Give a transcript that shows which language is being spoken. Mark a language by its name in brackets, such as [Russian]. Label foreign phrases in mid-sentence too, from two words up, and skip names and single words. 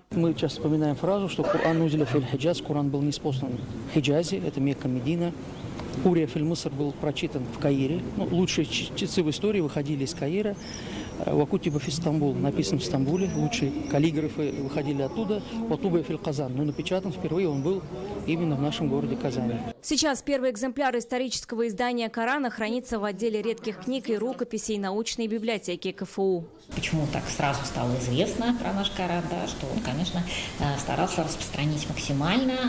[Russian] Мы часто вспоминаем фразу, что [Arabic] القرآن نزل في الحجاز, [Russian] Коран был ниспослан в Хиджазе, это Мекка, Медина. [Arabic] قرئ في مصر [Russian] был прочитан в Каире. Лучшие чтецы в истории выходили из Каира. [Arabic] وكتب في إسطنبول [Russian] написан в Стамбуле. Лучшие каллиграфы выходили оттуда. [Arabic] وطبع في قازان. [Russian] Но напечатан впервые он был именно в нашем городе Казани. Сейчас первый экземпляр исторического издания Корана хранится в отделе редких книг и рукописей научной библиотеки КФУ. Почему так сразу стало известно про наш Коран, да, что он, конечно, старался распространить максимально.